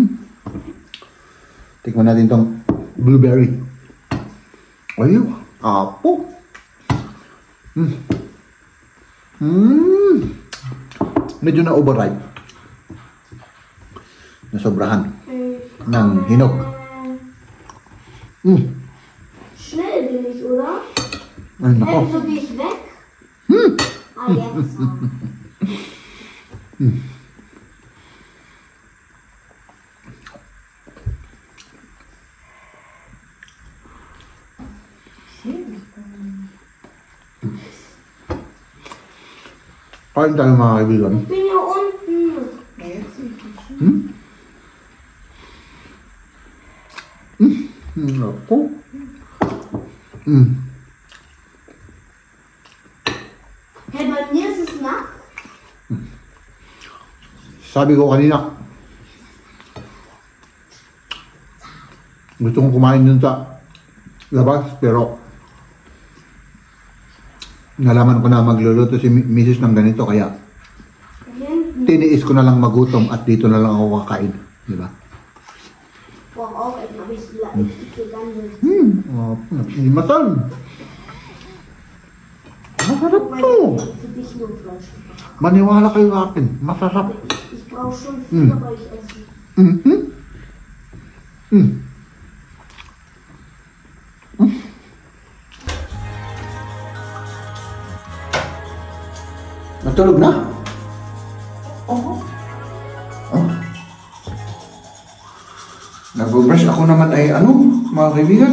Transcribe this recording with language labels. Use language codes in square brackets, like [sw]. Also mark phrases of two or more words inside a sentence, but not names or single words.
[tl] Tikman natin itong blueberry. Ayun, apo. Medyo na overripe. Nasobrahan ng hinog. [de] Schnell bin ich, oder? [tl] Ay, nako. [de] So gehe ich weg. Jetzt. [tl] Kain tayo mga kaibigan. [de] Ich bin hier unten. [tl] Ako. [de] Hey, bei mir ist es Nacht. [tl] Sabi ko kanina, gusto kong kumain dun sa labas, pero nalaman ko na magluluto si Mrs. ng ganito, kaya tiniis ko na lang magutom at dito na lang ako kakain, di ba? [de] Boah, auch erstmal habe ich gegangen. [tl] Hindi masal. Masarap to. [de] Für dich nur Fleisch. [tl] Maniwala kayo sa akin, masarap. [de] Ich brauche schon viel, aber ich esse. [tl] Natulog na? Oo. Nag-brush ako naman ay mga kaibigan?